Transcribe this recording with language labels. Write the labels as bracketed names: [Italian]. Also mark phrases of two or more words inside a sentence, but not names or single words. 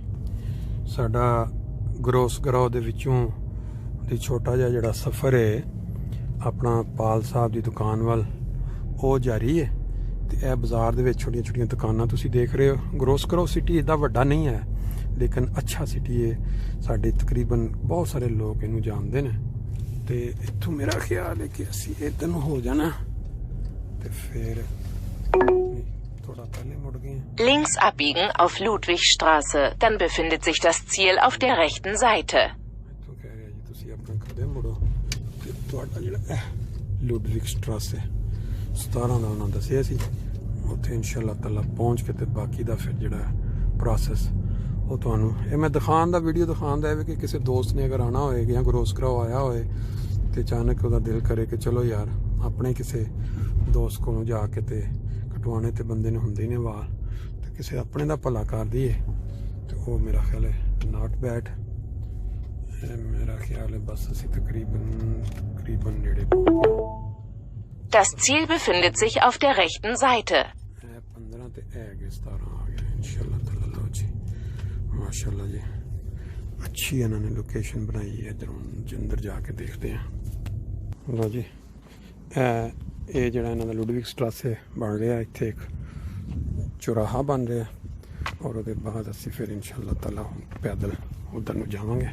[Punjabi] ਸਾਡਾ ਗਰੋਸਕਰਾਓ ਦੇ ਵਿੱਚੋਂ ਦੀ ਛੋਟਾ ਜਿਹਾ ਜਿਹੜਾ ਸਫ਼ਰ ਹੈ ਆਪਣਾ ਪਾਲ ਸਾਹਿਬ ਦੀ ਦੁਕਾਨ ਵੱਲ ਉਹ ਜਾਰੀ ਹੈ ਤੇ ਇਹ ਬਾਜ਼ਾਰ ਦੇ ਵਿੱਚ ਛੋਟੀਆਂ ਛੋਟੀਆਂ ਦੁਕਾਨਾਂ ਤੁਸੀਂ ਦੇਖ ਰਹੇ ਹੋ। ਗਰੋਸਕਰਾਓ ਸਿਟੀ ਇੱਦਾਂ ਵੱਡਾ ਨਹੀਂ ਹੈ ਲੇਕਿਨ ਅੱਛਾ ਸਿਟੀ ਹੈ ਸਾਡੇ ਤਕਰੀਬਨ ਬਹੁਤ ਸਾਰੇ ਲੋਕ ਇਹਨੂੰ ਜਾਣਦੇ ਨੇ ਤੇ ਇੱਥੋਂ ਮੇਰਾ ਖਿਆਲ ਹੈ ਕਿ ਅਸੀਂ ਇੱਧਰ ਨੂੰ ਹੋ ਜਾਣਾ ਤੇ ਫਿਰ ਥੋੜਾ ਪਹਿਲੇ ਮੁੜ ਗਏ। [German] Links abbiegen auf Ludwigstraße, dann befindet sich das Ziel auf der rechten Seite. [Punjabi] ਇੱਥੋਂ ਕਹਿ ਰਿਹਾ ਜੀ ਤੁਸੀਂ ਆਪਣਾ ਖੜੇ ਮੁੜੋ ਤੇ ਤੁਹਾਡਾ ਜਿਹੜਾ ਲੁਡਵਿਗ ਸਟਰਾਸੇ 17 ਦਾ ਉਹਨਾਂ ਦੱਸਿਆ ਸੀ ਉੱਥੇ [Arabic] إن شاء الله تعالى [Punjabi] ਪਹੁੰਚ ਕੇ ਤੇ ਬਾਕੀ ਦਾ ਫਿਰ ਜਿਹੜਾ ਪ੍ਰੋਸੈਸ ਉਹ ਤੁਹਾਨੂੰ ਇਹ ਮੈਂ ਦਿਖਾਉਣ ਦਾ ਵੀਡੀਓ ਦਿਖਾਉਣ ਦਾ ਹੈ ਕਿ ਕਿਸੇ ਦੋਸਤ ਨੇ ਅਗਰ ਆਉਣਾ ਹੋਏ ਜਾਂ ਗਰੋਸਕਰਾਓ ਆਇਆ ਹੋਏ ਤੇ ਅਚਾਨਕ ਉਹਦਾ ਦਿਲ ਕਰੇ ਕਿ ਚਲੋ ਯਾਰ ਆਪਣੇ ਕਿਸੇ ਦੋਸਤ ਕੋਲੋਂ ਜਾ ਕੇ ਤੇ ਕਟਵਾਉਣੇ ਤੇ ਬੰਦੇ ਨੇ ਹੁੰਦੇ ਹੀ ਨੇ ਵਾਲ ਤੇ ਕਿਸੇ ਆਪਣੇ ਦਾ ਭਲਾ ਕਰ ਦਈਏ ਤੇ ਉਹ ਮੇਰਾ ਖਿਆਲ ਹੈ [English] not bad. [Punjabi] ਮੇਰਾ ਖਿਆਲ ਹੈ ਬਸ ਅਸੀਂ ਤਕਰੀਬਨ ਨੇੜੇ ਪਹੁੰਚ ਗਏ। [German] Das Ziel befindet sich auf der rechten Seite. [Punjabi] 15 ਤੇ ਇਹ ਹੈਗੇ 17 ਆ ਗਏ [Arabic] إن شاء الله تعالى. [Punjabi] ਲਓ ਜੀ ਮਾਸ਼ਾਅੱਲਾ ਜੀ ਅੱਛੀ ਇਹਨਾਂ ਨੇ ਲੋਕੇਸ਼ਨ ਬਣਾਈ ਹੈ ਇੱਧਰ ਅੰਦਰ ਜਾ ਕੇ ਦੇਖਦੇ ਹਾਂ। ਲਓ ਜੀ ਇਹ ਜਿਹੜਾ ਇਹਨਾਂ ਦਾ ਲੁਡਵਿਗ ਸਟਰਾਸੇ ਬਣ ਰਿਹਾ ਇੱਥੇ ਇੱਕ ਚੌਰਾਹਾ ਬਣ ਰਿਹਾ ਔਰ ਉਹਦੇ ਬਾਅਦ ਅਸੀਂ ਫਿਰ [Arabic] إن شاء الله تعالى [Punjabi] ਪੈਦਲ ਉੱਧਰ ਨੂੰ ਜਾਵਾਂਗੇ।